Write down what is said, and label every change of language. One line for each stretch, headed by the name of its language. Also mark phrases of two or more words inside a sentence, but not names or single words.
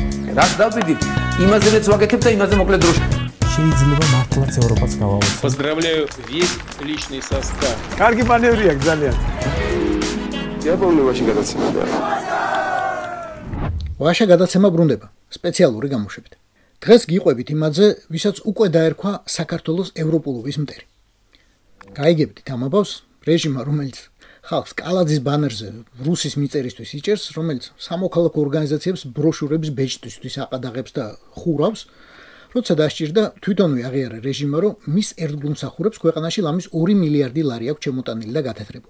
Georgian: რაც დავდივით, იმაზეც ვაკეთებ და იმაზე მოკლედ დროში. შეიძლება მართლაც ევროპაც გავავოცოთ.
Russian: Поздравляю весь личный состав.
Georgian: კარგი მანევრი აქვს ძალიან. იაპონიაში გადაცემა. ვაშა გადაცემა ბრუნდება სპეციალური გამოშვებით. დღეს გიყვებით იმაზე, ვისაც უკვე დაერქვა საქართველოს ევროპულობის მტერი. გაიგებთ ამბავს რეჟიმმა, რომელიც ხალხს კალაძის ბანერზე რუსის მიწერისთვის იჭერს, რომელიც სამოქალაქო ორგანიზაციებს ბროშურების ბეჭდვისთვის აყადაღებს და ხურავს, როცა დასჭირდა თვითონვე აღიარა რეჟიმმა, რომ მის ერთგულმსახურებს ქვეყანაში ლამის 2 მილიარდი ლარი აქვს შემოტანილი და გათეთრებული.